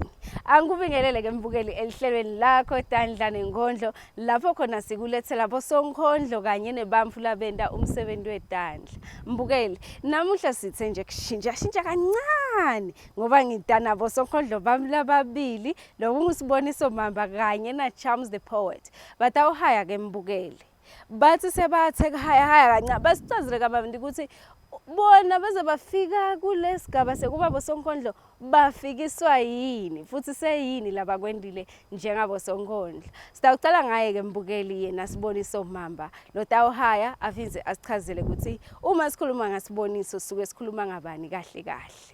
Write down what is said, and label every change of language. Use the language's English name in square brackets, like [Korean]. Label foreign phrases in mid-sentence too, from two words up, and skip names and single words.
[Swati] Angikubingelele ke mbukeli elihlelweni lakho Tandla Nenkhondlo lapho khona sikulethela boSonkhondlo kanye nebamfu labenda umsebenzi weTandla. Mbukeli namuhla sithe nje kushintsha kancane ngoba ngidana boSonkhondlo bami lababili lokusiboniso mamba kanye na Charms the Poet. Batawuhaya ke mbukeli. Bathi sebathe haya kancane basichazile kabandi ukuthi bona beze bafika kulesigaba sekuba boSonkhondlo bafikiswa yini futhi seyini labakwendile njengabo Sonkhondlo. Sitawucala ngaye ke mbukeli yena siboniso mamba lotawuhaya afinze asichazele ukuthi uma sikhuluma ngasiboniso suke sikhuluma ngabani kahle kahle.